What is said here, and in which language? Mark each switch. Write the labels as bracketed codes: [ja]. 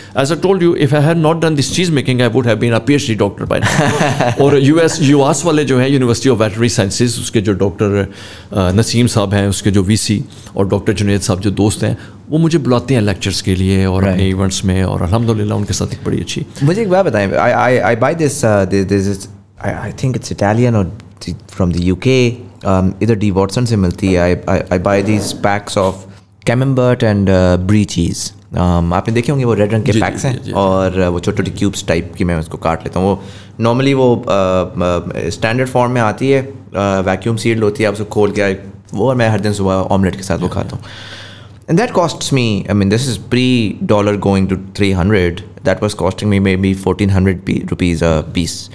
[en] As I told you, if I had not done this cheese making I would have been a P H D doctor by now. [ur] اور US والے جو ہیں university of veterinary sciences, اس کے جو doctor نسیم صاحب ہیں, اس کے جو VC, اور ڈاکٹر جنید صاحب جو دوست ہیں, وہ مجھے بلاتے ہیں لیکچرز کے لیے اور اپنے ایونٹس میں, اور الحمدللہ ان کے ساتھ ایک بڑی اچھی. مجھے ایک بات بتائیں, [en] I buy this I think it's Italian or from the UK, [ur] ادھر ڈی واٹسن سے ملتی ہے. [en] I buy these packs of camembert and brie cheese. [ur] آپ نے دیکھے ہوں گے وہ ریڈ رنگ کے پیکس ہیں, اور وہ چھوٹی چھوٹی کیوبس ٹائپ کی میں اس کو کاٹ لیتا ہوں. وہ نارملی وہ اسٹینڈرڈ فارم میں آتی ہے, ویکیوم سیلڈ ہوتی ہے, آپ اس کو کھول کے وہ, اور میں ہر دن صبح آملیٹ کے ساتھ وہ کھاتا ہوں. [en] And that costs me, I mean, this is $3 going to 300. That was costing me maybe 1,400 rupees a piece.